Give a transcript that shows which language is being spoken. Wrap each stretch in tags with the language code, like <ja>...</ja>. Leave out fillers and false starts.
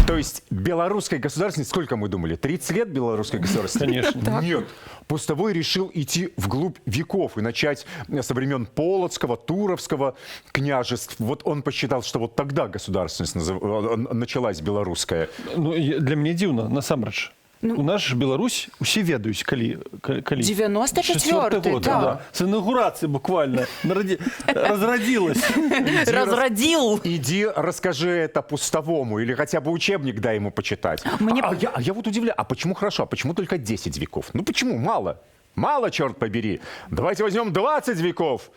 <ru>То есть белорусской государственности, сколько мы думали, 30 лет белорусской государственности? Конечно. Нет. Пустовой решил идти вглубь веков и начать со времен Полоцкого, Туровского княжеств. Вот он посчитал, что вот тогда государственность началась белорусская.</ru> <be>Ну, для мяне дзіўна, насамрэч. У нас ж Беларусь усе ведаюць, калі 94-й, год, так.</be> <ru>да. С инаугурации буквально разродилась. Разродил. Иди расскажи это Пустовому или хотя бы учебник дай ему почитать. Я вот удивляю, а почему хорошо, а почему только 10 веков? Ну почему мало? Мало, черт побери. Давайте возьмем 20 веков.</ru>